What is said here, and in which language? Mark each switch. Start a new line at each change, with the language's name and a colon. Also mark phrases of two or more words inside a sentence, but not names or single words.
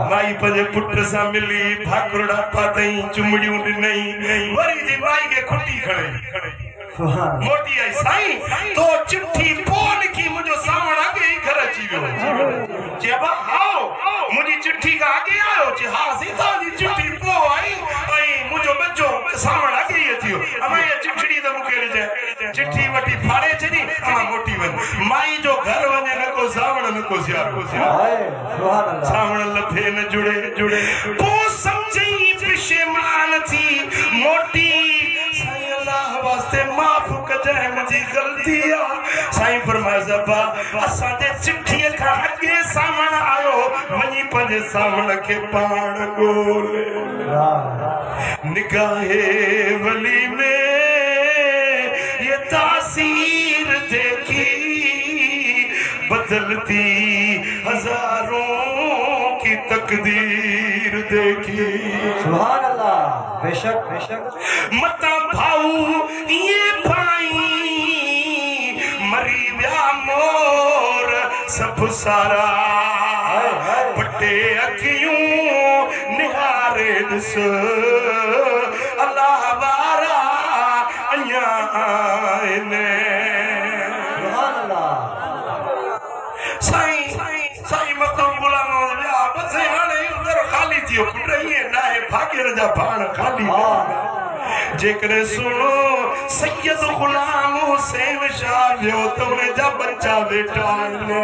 Sindhi: माई पंहिंजे पुट सां मिली भाकुरड़ा पातई चुमड़ियूं ॾिनई वरी जी माई खे खुटी खणई मोटी आई साईं तो चिट्ठी पोइ लिखी मुंहिंजो सावण अॻे ई घर अची वियो चइबा आओ मुंहिंजी चिट्ठी खां अॻे आयो चए हा सीता जी चिट्ठी पोइ आई ऐं मुंहिंजो बच्चो सावण अॻे ई अची वियो अमा इहा चिठड़ी त मूंखे ॾिजाए चिट्ठी वठी फाड़े छॾी अमा मोटी वञ माई जो घर वञे न को सावण न को सियारो सावण लफे न जुड़े पोइ सम्झई पशेमान थी मोटी साईं अल्लाह वास्ते माफ़ कजाए मुंहिंजी ग़लती आहे साईं फरमाए ज़बा असांजे चिठीअ खां अॻे सावण आयो वञी पंहिंजे सावण खे पाण ॻोल्हे
Urdu: نگاہِ ولی میں یہ تاثیر دیکھی بدلتی ہزاروں کی تقدیر دیکھی
Arabic: سبحان الله
Sindhi: बेशक मता भाऊ ये भाई मरी व्या मोर सब सारा पटे अखियूं निहारे ॾिस अल्लाह वारा अञा आहिनि साईं मथां गुलामो विया बस हाणे उधर खाली थियो पुट ईअं न आहे भाग्य जा पाण खाली जेकॾहिं सुनो सैयद गुलाम हुसैन शाह वियो त उन जा बच्चा वेठा आहिनि